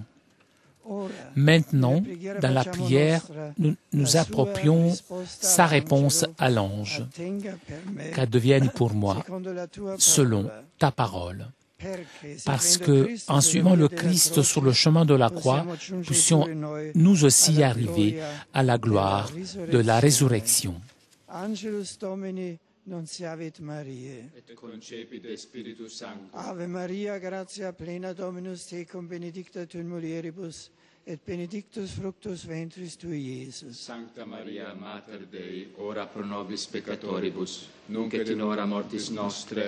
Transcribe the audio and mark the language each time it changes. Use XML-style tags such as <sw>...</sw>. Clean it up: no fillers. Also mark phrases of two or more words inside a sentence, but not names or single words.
<fr>Maintenant, dans la prière, nous nous approprions sa réponse à l'ange. Qu'advienne pour moi selon ta parole. Parce que, en suivant le Christ sur le chemin de la croix, puissions nous aussi arriver à la gloire de la résurrection.</fr> <la>Nunciavit Mariae. Et concepit de Spiritus Sanctus. Ave Maria, gratia plena Dominus tecum, benedicta tu in mulieribus, et benedictus fructus ventris tui, Iesus. Sancta Maria, Mater Dei, ora pro nobis peccatoribus, nunc et in hora mortis nostre.</la>